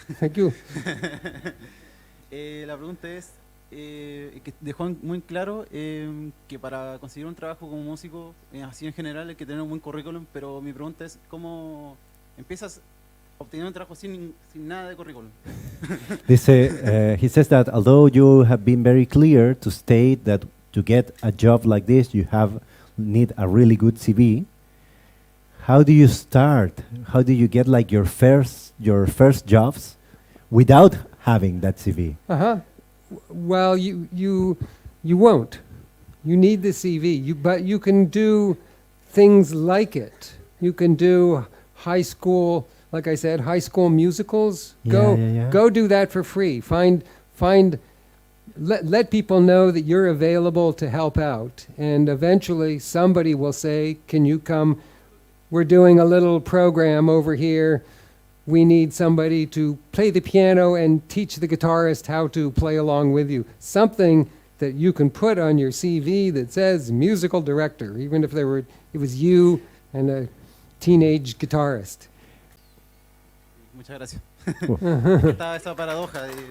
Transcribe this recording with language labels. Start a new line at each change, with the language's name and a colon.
English: Thank you.
Spanish: La pregunta es, que dejó muy claro que para conseguir un trabajo como músico, así en general, hay que tener un buen currículum, pero mi pregunta es, ¿cómo empiezas obteniendo un trabajo sin nada de currículum? Dice,
English: he says that although you have been very clear to state that to get a job like this you need a really good CV, how do you start? How do you get like your first jobs without having that CV? Uh-huh. Well, you won't. You need the CV. But you can do things like it. You can do high school, like I said, high school musicals. Yeah. Go do that for free. Let people know that you're available to help out. And eventually somebody will say, can you come? We're doing a little program over here. We need somebody to play the piano and teach the guitarist how to play along with you. Something that you can put on your CV that says musical director, even if it was you and a teenage guitarist.
Spanish: Muchas gracias. Es que estaba esa paradoja.